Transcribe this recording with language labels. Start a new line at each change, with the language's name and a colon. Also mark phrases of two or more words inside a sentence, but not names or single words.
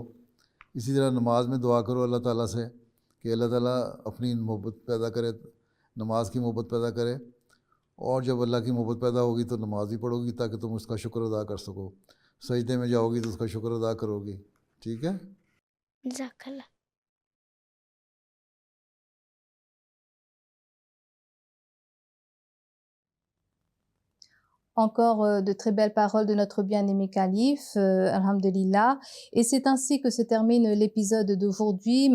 Urdu: اسی طرح نماز میں دعا کرو اللہ تعالیٰ سے کہ اللہ تعالیٰ اپنی محبت پیدا کرے، نماز کی محبت پیدا کرے. اور جب اللہ کی محبت پیدا ہوگی تو نماز بھی پڑھوگی تاکہ تم اس کا شکر ادا کر سکو. سجدے میں جاؤگی تو اس کا شکر ادا کروگی. ٹھیک ہے. जज़ाकल्लाह।
French: Encore de très belles paroles de notre bien-aimé calife, alhamdulillah. Et c'est ainsi que se termine l'épisode d'aujourd'hui.